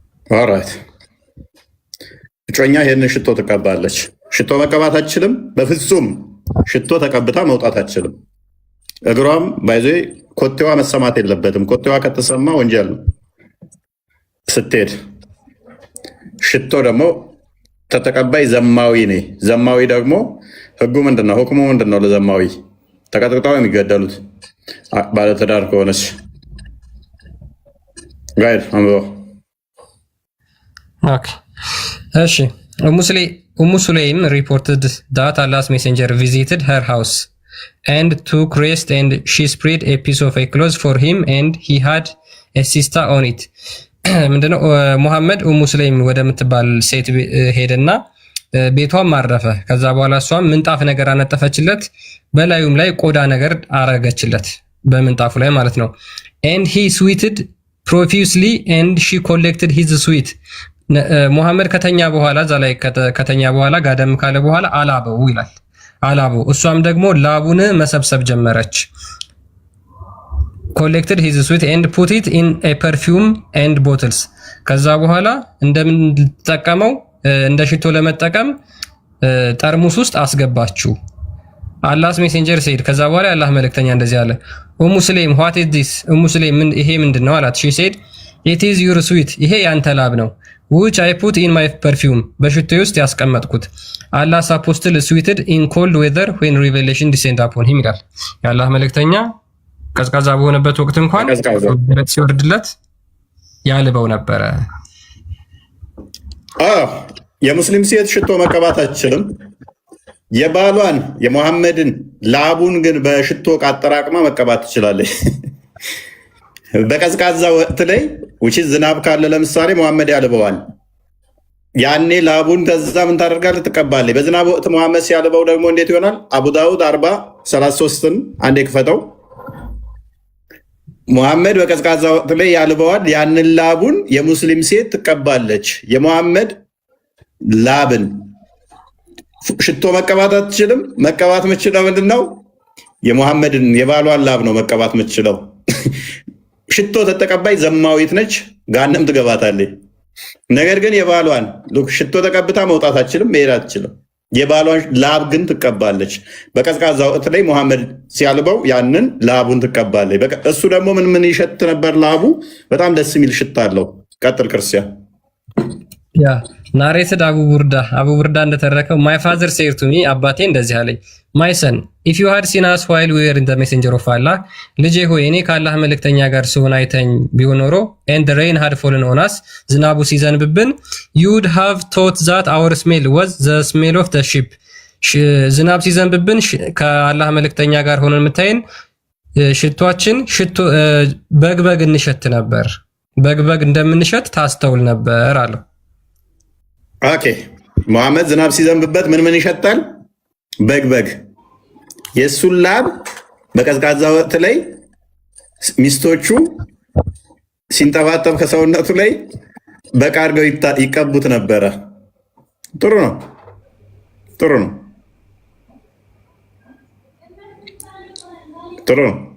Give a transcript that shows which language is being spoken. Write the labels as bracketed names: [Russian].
[Amharic] ኦራይት እጮኛ ይሄንን ሽቶ ትቀባለች። ሽቶ መቀባት አትችልም፣ በፍጹም ሽቶ ተቀብታ መውጣት አትችልም። እግሯም ባይዞ ኮቴዋ መሰማት የለበትም። ኮቴዋ ከተሰማ ወንጀል ነው ስትሄድ። ሽቶ ደግሞ ተተቀባይ ዘማዊ ነኝ። ዘማዊ ደግሞ ህጉ ምንድነው? ሁክሙ ምንድነው? ለዘማዊ ተቀጥቅጠው የሚገደሉት ባለትዳር ከሆነች ጋይድ አንብበው። [English] እሺ ኡሙ ሱሌይም reported that Allah's messenger visited her house and took rest and she spread a piece of a cloth for him and he had a sister on it. [Amharic] ምንድነው ሙሐመድ ኡሙ ሱሌይም ወደምትባል ሴት ሄደና ቤቷም አረፈ። ከዛ በኋላ እሷም ምንጣፍ ነገር አነጠፈችለት፣ በላዩም ላይ ቆዳ ነገር አረገችለት፣ በምንጣፉ ላይ ማለት ነው። [English] and he sweated profusely and she collected his sweat. [Amharic] ሙሐመድ ከተኛ በኋላ እዛ ላይ ከተኛ በኋላ ጋደም ካለ በኋላ አላበው ይላል። አላበው እሷም ደግሞ ላቡን መሰብሰብ ጀመረች። [English] collected his sweat and put it in a perfume and bottles. [Amharic] ከዛ በኋላ እንደምንጠቀመው እንደ ሽቶ ለመጠቀም ጠርሙስ ውስጥ አስገባችሁ። አላህስ ሜሴንጀር ሰይድ ከዛ በኋላ የአላህ መልእክተኛ እንደዚህ አለ፣ ኡሙ ሱሌይም [English] what is this? [Amharic] ኡሙ ሱሌይም ይሄ ምንድነው አላት። [English] she said it is your sweat, [Amharic] ይሄ ያንተ ላብ ነው። [English] which I put in my perfume, [Amharic] በሽቶዬ ውስጥ ያስቀመጥኩት። [English] Allah's apostle sweated in cold weather when revelation descended upon him [Amharic] ይላል። የአላህ መልእክተኛ ቀዝቃዛ በሆነበት ወቅት እንኳን ሲወርድለት ያልበው ነበረ። የሙስሊም ሴት ሽቶ መቀባት አትችልም። የባሏን የሙሐመድን ላቡን ግን በሽቶ አጠራቅማ መቀባት ትችላለች። በቀዝቃዛ ወቅት ላይ ውጪ ዝናብ ካለ ለምሳሌ ሙሐመድ ያልበዋል። ያኔ ላቡን ተዛ ምን ታደርጋለህ? ትቀባለች። በዝናብ ወቅት ሙሐመድ ሲያልበው ደግሞ እንዴት ይሆናል? አቡ ዳውድ 40:33ን አንዴ ክፈተው። ሙሐመድ በቀዝቃዛ ወቅት ላይ ያልበዋል። ያንን ላቡን የሙስሊም ሴት ትቀባለች። የሙሐመድ ላብን ሽቶ መቀባት አትችልም። መቀባት የምትችለው ምንድነው? የሙሐመድን የባሏን ላብ ነው መቀባት የምትችለው። ሽቶ ተቀባይ ዘማዊት ነች፣ ጋነም ትገባታለች። ነገር ግን የባሏን ሽቶ ተቀብታ መውጣት አትችልም፣ መሄድ አትችልም። የባሏን ላብ ግን ትቀባለች። በቀዝቃዛ ወቅት ላይ ሙሐመድ ሲያልበው ያንን ላቡን ትቀባለች። እሱ ደግሞ ምን ይሸት ነበር? ላቡ በጣም ደስ የሚል ሽታ አለው። ቀጥል ክርስቲያን። [English] ያ ናሬትድ አቡ ቡርዳ [Amharic] እንደተረከው [English] my father said to me, [Amharic] አባቴ እንደዚህ አለኝ፣ [English] my son if you had seen us while we were in the messenger of Allah, [Amharic] ልጄ ሆይ እኔ ከአላህ መልእክተኛ ጋር ስሆን አይተኝ ቢሆን ኖሮ [English] and the rain had fallen on us, [Amharic] ዝናቡ ሲዘንብብን [English] you would have thought that our smell was the smell of the sheep. [Amharic] ዝናብ ሲዘንብብን ከአላህ መልእክተኛ ጋር ሆነን የምታይን ሽቷችን በግበግ እንሸት ነበር፣ በግበግ እንደምንሸት ታስተውል ነበር አለው። ኦኬ ሙሐመድ ዝናብ ሲዘንብበት ምን ይሸጣል? በግበግ። የእሱን ላብ በቀዝቃዛ ወቅት ላይ ሚስቶቹ ሲንጠባጠብ ከሰውነቱ ላይ በቃ አድርገው ይቀቡት ነበረ። ጥሩ ነው፣ ጥሩ ነው፣ ጥሩ ነው።